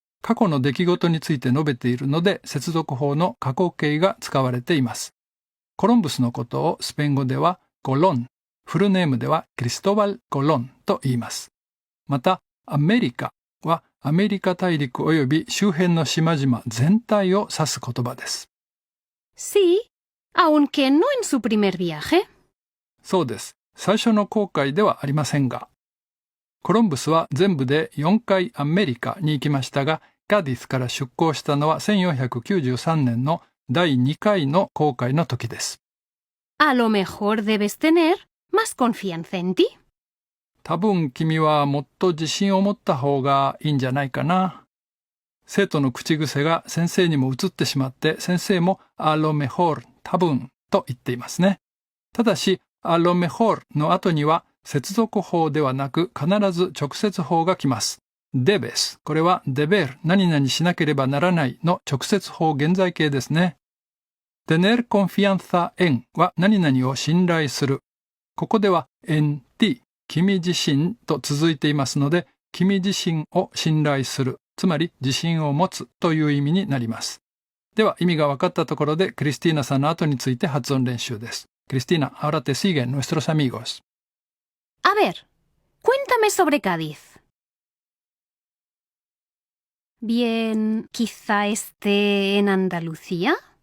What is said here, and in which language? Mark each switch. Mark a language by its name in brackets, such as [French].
[Japanese] 過去の出来事について述べているので接続法の過去形が使われています。コロンブスのことをスペイン語ではコロン、フルネームではクリストバル・コロンと言います。また、アメリカはアメリカ大陸及び周辺の島々全体を指す言葉です。 [Spanish] Sí, aunque no en su primer viaje. [Japanese] そうです。最初の航海ではありませんが。コロンブスは全部で4回アメリカに行きましたが、カディスから出港したのは1493年の第2回の航海の時です。 [Spanish] A lo mejor debes tener más confianza en ti. [Japanese] 多分君はもっと自信を持った方がいいんじゃないかな。生徒の口癖が先生にも移ってしまって、先生もa lo mejor 多分と言っていますね。ただし、a lo mejor の後には接続法ではなく必ず直接法が来ます。 debes これは deber 何々しなければならないの直接法現在形ですね。 tener confianza en は何々を信頼する。ここでは en ti 君自身と続いていますので、君自身を信頼する、つまり自信を持つという意味になります。では意味が分かったところでクリスティーナさんの後について発音練習です。 [Spanish] Cristina, ahora te siguen nuestros amigos. A ver, cuéntame sobre Cádiz. Bien, quizá esté en Andalucía.